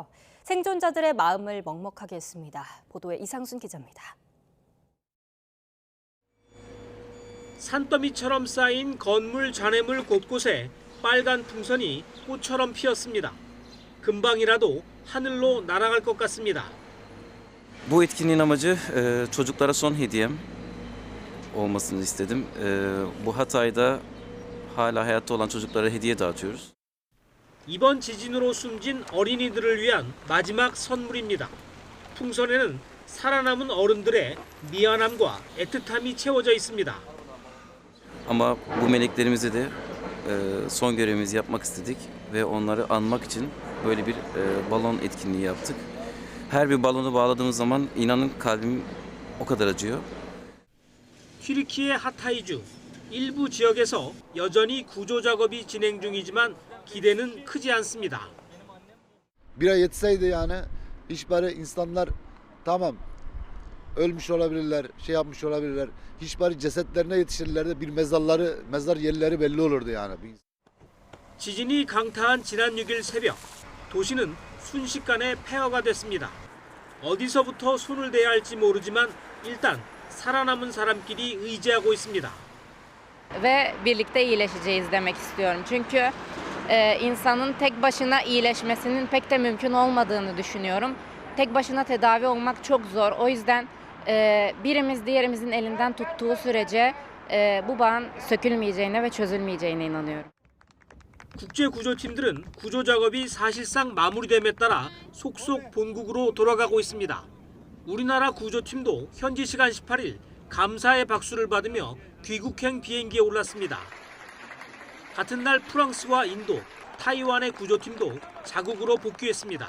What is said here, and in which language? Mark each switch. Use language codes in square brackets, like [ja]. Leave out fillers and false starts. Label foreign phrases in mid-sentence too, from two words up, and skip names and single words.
[ko] 생존자들의 마음을 먹먹하게 했습니다. 보도에 이상순 기자입니다. 산더미처럼 쌓인 건물 잔해물 곳곳에 빨간 풍선이 꽃처럼 피었습니다. 금방이라도 ha늘로 날아갈 것 같습니다. [tr] Bu etkinliğin amacı çocuklara son hediyem olmasını istedim. Bu Hatay'da hala hayatta olan çocuklara hediye dağıtıyoruz. [ko] 이번 지진으로 숨진 어린이들을 위한 마지막 선물입니다. 풍선에는 살아남은 어른들의 미안함과 애틋함이 채워져 있습니다. [tr] Ama bu meleklerimize de son görevimizi yapmak istedik ve onları anmak için böyle bir balon etkinliği yaptık. Her bir balonu bağladığımız zaman inanın kalbim o kadar acıyor. [ko] 튀르키예 하타이주 일부 지역에서 여전히 구조 작업이 진행 중이지만 기대는 크지 않습니다. [tr] Bir ay yetseydi yani hiç bari insanlar tamam ölmüş olabilirler, şey yapmış olabilirler. Hiç bari cesetlerine yetişirler de bir mezar yerleri belli olurdu yani. [ko] 지진이 강타한 지난 6일 새벽, 도시는 순식간에 폐허가 됐습니다. 어디서부터 손을 대야 할지 모르지만 일단 살아남은 사람끼리 의지하고 있습니다. [tr] Ve birlikte iyileşeceğiz demek istiyorum. Çünkü insanın tek başına iyileşmesinin pek de mümkün olmadığını düşünüyorum. Tek başına tedavi olmak çok zor. O yüzden birimiz diğerimizin elinden tuttuğu sürece bu bağın sökülmeyeceğine ve çözülmeyeceğine inanıyorum. [ko] 국제구조팀들은 구조 작업이 사실상 마무리됨에 따라 속속 본국으로 돌아가고 있습니다. 우리나라 구조팀도 현지 시간 18일 감사의 박수를 받으며 귀국행 비행기에 올랐습니다. 같은 날 프랑스와 인도, 타이완의 구조팀도 자국으로 복귀했습니다.